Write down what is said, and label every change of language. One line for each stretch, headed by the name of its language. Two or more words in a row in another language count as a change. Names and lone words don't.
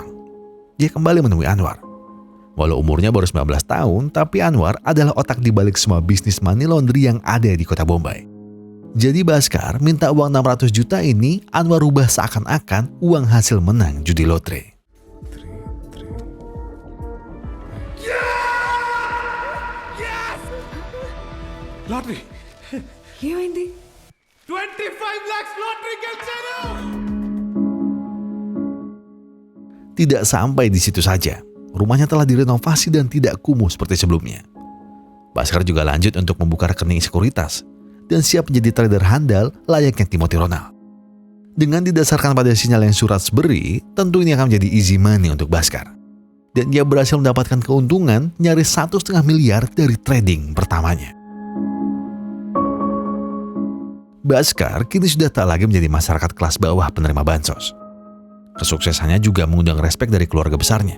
Indonesian: Dia kembali menemui Anwar. Walau umurnya baru 19 tahun, tapi Anwar adalah otak di balik semua bisnis
English: money laundry
Indonesian: yang ada di kota Bombay. Jadi Bhaskar minta uang 600 juta ini Anwar rubah seakan-akan uang hasil menang judi lotre. Lottery.
Telugu: ఏమైంది? 25
English: lakhs lottery
Telugu: గెలిచాను.
Indonesian: Tidak sampai di situ saja, rumahnya telah direnovasi dan tidak kumuh seperti sebelumnya. Bhaskar juga lanjut untuk membuka rekening sekuritas dan siap menjadi trader handal layaknya Timothy Ronald. Dengan didasarkan pada sinyal yang Suraj beri, tentu ini akan menjadi
English: easy money
Indonesian: untuk Bhaskar. Dan dia berhasil mendapatkan keuntungan nyaris 1,5 miliar dari trading pertamanya. Bhaskar kini sudah tak lagi menjadi masyarakat kelas bawah penerima bansos. Kesuksesannya juga mengundang respek dari keluarga besarnya.